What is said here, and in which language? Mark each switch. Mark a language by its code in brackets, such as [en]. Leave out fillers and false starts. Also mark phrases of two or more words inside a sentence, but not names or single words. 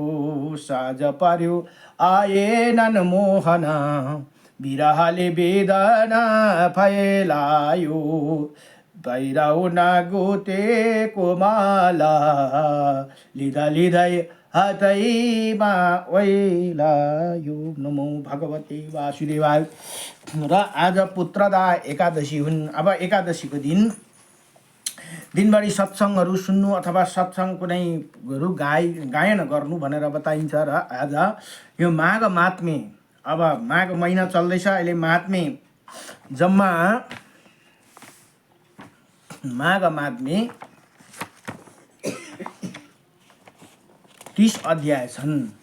[ne] साँझ पर्यो आएनन् मोहना, बिरहले वेदना फैलायो। भैरव नागुतेको माला लिँदा लिँदै हातैमा ओइलायो। [sa] नमो भगवते वासुदेवाय। [ne] र आज पुत्रदा एकादशी हुन्। अब एकादशीको दिन दिनभरि सत्सङ्गहरू सुन्नु अथवा सत्सङ्ग कुनैहरू गायन गर्नु भनेर बताइन्छ। र आज यो माघ महात्म्य, अब माघ महिना चल्दैछ अहिले, महात्म्य जम्मा माघ महात्म्य 30 अध्याय छन्।